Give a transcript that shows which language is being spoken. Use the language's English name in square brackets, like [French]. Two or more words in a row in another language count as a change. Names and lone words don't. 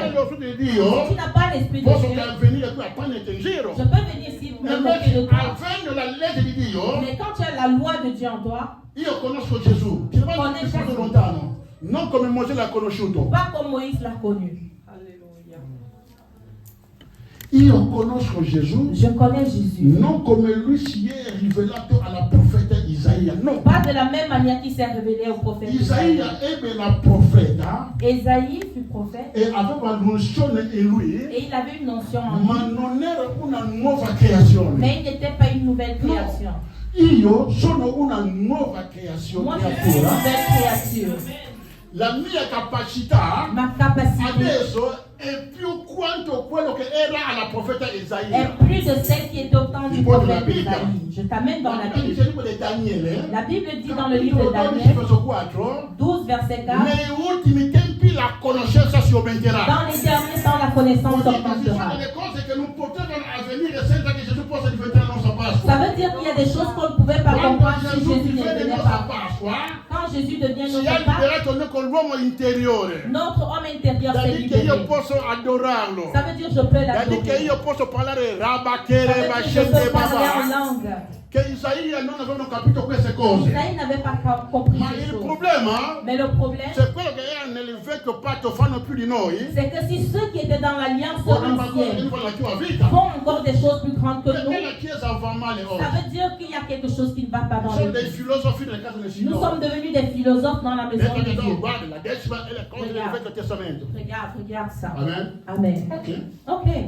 [French] Si tu n'as pas l'Esprit de Dieu, je peux venir ici me moquer de toi. Mais quand tu as la loi de Dieu en toi, je connais Jésus. Non comme Moïse l'a connu. Pas comme Moïse l'a connu. [Italian] Io conosco Gesù. [French] Je connais Jésus. [Italian] Non come lui si è rivelato alla profeta Isaia. [French] Isaïe, non. Pas de la même manière qu'il s'est révélé au prophète. Isaïe est la prophète. Isaïe fut prophète. Et avec la notion de lui. Et il avait une notion en lui. Mais il n'était pas une nouvelle création. [Italian] Io sono una nuova creazione. [French] Moi, je suis une nouvelle créature. [Italian] La mia capacità [French] ma capacité [Italian] adesso è più quanto quello che era alla profeta Isaia. [French] Est plus de celle qui est au temps du prophète Isaïe. Je t'amène dans la Bible. La Bible dit dans le livre de Daniel 12 verset 4. [Italian] Negli ultimi tempi la conoscenza si aumenterà. [French] Dans les derniers temps la connaissance augmentera. Ça veut dire qu'il y a des choses qu'on ne pouvait pas comprendre si Jésus ne venait pas. Quand Jésus devient notre Père, notre homme intérieur s'est libéré. Ça veut dire je peux l'adorer. Ça veut dire je peux parler en langue. [Italian] Che Isaia non avevano capito queste cose. [French] Isaïe n'avait pas compris [Italian] Ma il problema, [French] mais le problème, [Italian] c'est quello che era nel vecchio patto fanno più di noi. [French] C'est que si ceux qui étaient dans l'alliance ancienne font encore des choses plus grandes que nous, ça veut dire qu'il y a quelque chose qui ne va pas dans le monde. Nous sommes devenus des philosophes dans la maison de Dieu. Regarde ça. Amen. Ok.